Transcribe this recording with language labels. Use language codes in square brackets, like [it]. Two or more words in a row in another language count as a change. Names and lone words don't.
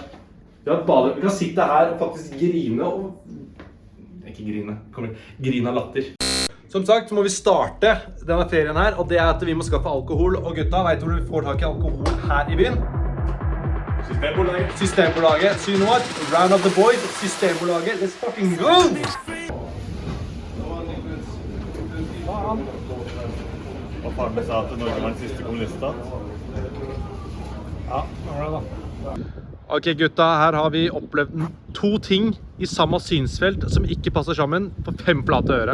[no] Vi kan sitte her og faktisk grine og... Ikke grine av latter. Som sagt, så må vi starte denne ferien her, og det at vi må skaffe alkohol. Og gutta, vet du hvor vi får tak i alkohol her i byen? Systembolaget. [en] So you know what? Round up the boys, Systembolaget. Let's fucking go! [no] Og faren min sa at Norge var den siste kommuniststat. Ja, det var det da. Ok gutta, her har vi opplevd 2 ting i samme synsfelt som ikke passer sammen på 5 flate øre.